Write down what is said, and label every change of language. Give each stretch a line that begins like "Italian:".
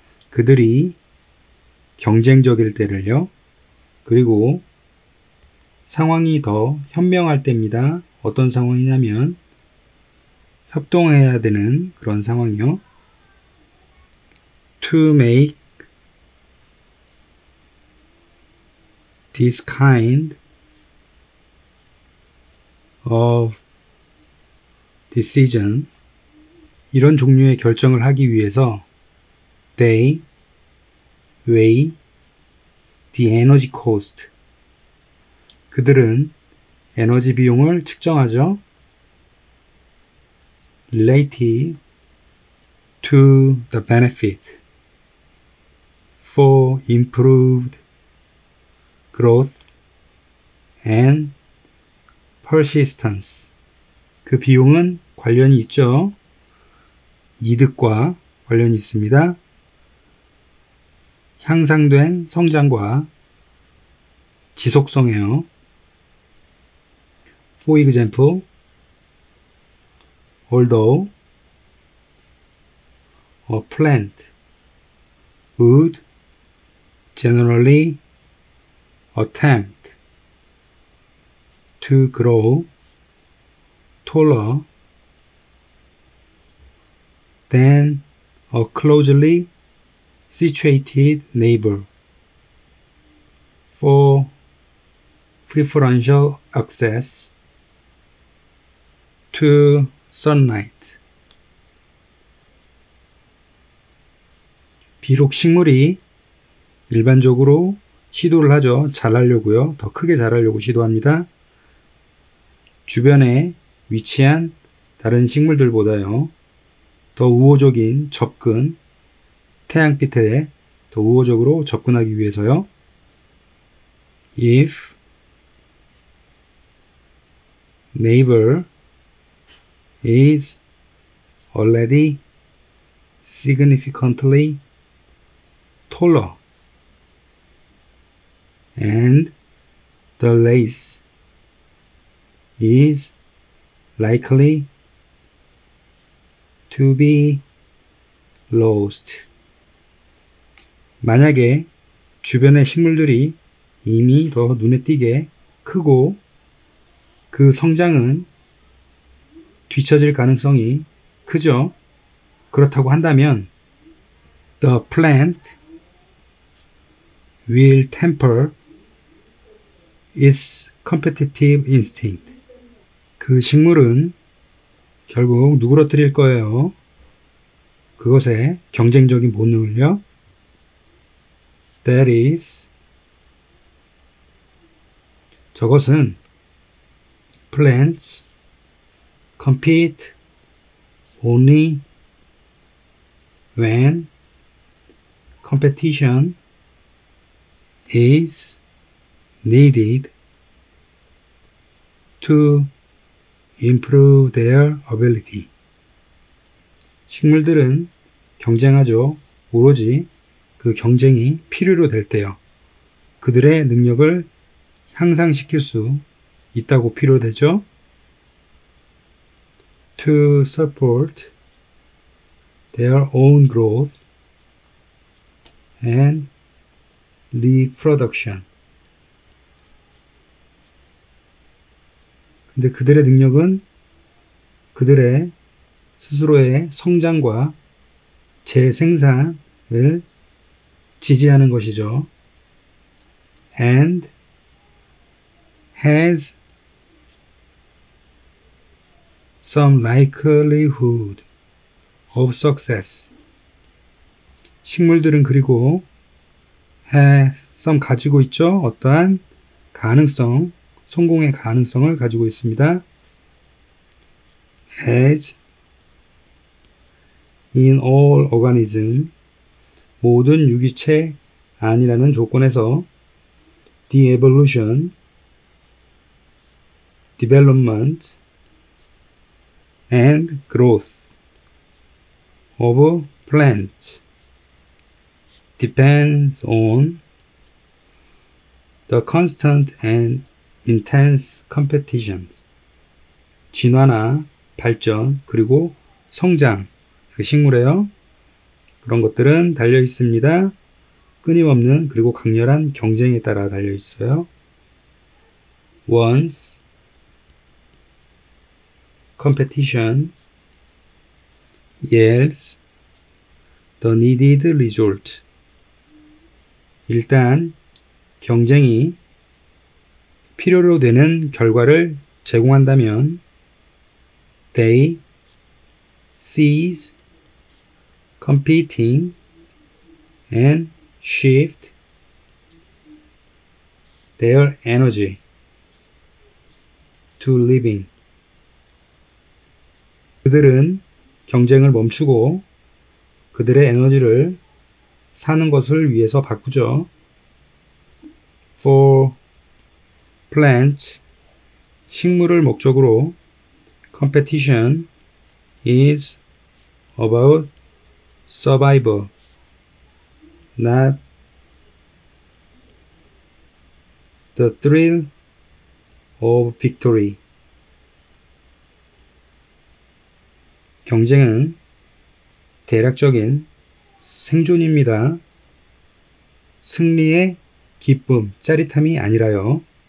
Korean: 그들이 경쟁적일 때를요. 그리고 상황이 더 현명할 때입니다. 어떤 상황이냐면 협동해야 되는 그런 상황이요.
English: To make this kind of decision,
Korean: 이런 종류의 결정을 하기 위해서
English: they weigh the energy cost,
Korean: 그들은 에너지 비용을 측정하죠.
English: relative to the benefit for improved growth and persistence.
Korean: 그 비용은 관련이 있죠. 이득과 관련이 있습니다. 향상된 성장과 지속성이에요.
English: For example, although a plant would generally attempt to grow taller than a closely situated neighbor for preferential access to sunlight.
Korean: 비록 식물이 일반적으로 시도를 하죠. 자라려고요. 더 크게 자라려고 시도합니다. 주변에 위치한 다른 식물들보다요. 더 우호적인 접근, 태양빛에 더 우호적으로 접근하기 위해서요.
English: If neighbor is already significantly taller and the race is likely to be lost.
Korean: 만약에 주변의 식물들이 이미 더 눈에 띄게 크고 그 성장은 뒤처질 가능성이 크죠. 그렇다고 한다면
English: the plant will temper its competitive instinct.
Korean: 그 식물은 결국 누그러뜨릴 거예요. 그것의 경쟁적인 본능을요.
English: That is,
Korean: 저것은
English: plants compete only when competition is needed to improve their ability.
Korean: 식물들은 경쟁하죠. 오로지 그 경쟁이 필요로 될 때요. 그들의 능력을 향상시킬 수 있다고 필요되죠.
English: to support their own growth and reproduction.
Korean: 근데 그들의 능력은 그들의 스스로의 성장과 재생산을 지지하는 것이죠.
English: And has some likelihood of success.
Korean: 식물들은 그리고
English: have some
Korean: 가지고 있죠. 어떠한 가능성, 성공의 가능성을 가지고 있습니다.
English: As in all organism,
Korean: 모든 유기체 안이라는 조건에서
English: the evolution, development, and growth of plants depends on the constant and intense competition.
Korean: 진화나 발전 그리고 성장, 그 식물에요. 그런 것들은 달려 있습니다. 끊임없는 그리고 강렬한 경쟁에 따라 달려 있어요.
English: Once competition yields the needed result.
Korean: 일단 경쟁이 필요로 되는 결과를 제공한다면
English: they cease competing and shift their energy to living.
Korean: 그들은 경쟁을 멈추고 그들의 에너지를 사는 것을 위해서 바꾸죠.
English: For plants,
Korean: 식물을 목적으로
English: competition is about survival, not the thrill of victory.
Korean: 경쟁은 대략적인 생존입니다. 승리의 기쁨, 짜릿함이 아니라요.